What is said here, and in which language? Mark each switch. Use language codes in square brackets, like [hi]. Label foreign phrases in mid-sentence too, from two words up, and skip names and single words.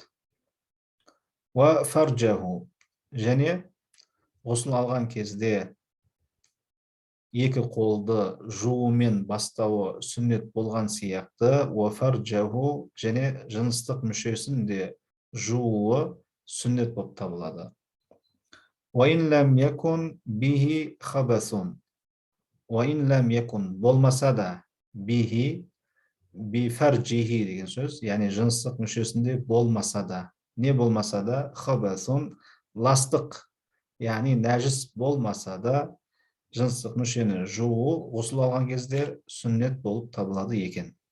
[ar] وفرجه, [kk] және ғұсыл алған кезде екі қолды жуумен бастауы сүннет болған сияқты, [ar] وفرجه, [kk] және жыныстық мүшесін де жууы сүннет болып табылады. [ar] وإن لم يكن به خبث وإن لم يكن, [kk] болмаса да, [ar] به بفرجه [kk] деген сөз, яғни жыныстық мүшесінде болмаса да. Не болмаса да? Хабасун, ластық, яғни нәжіс болмаса да жыныстық мүшені жуу ғұсыл алған кезде сүннет болып табылады екен.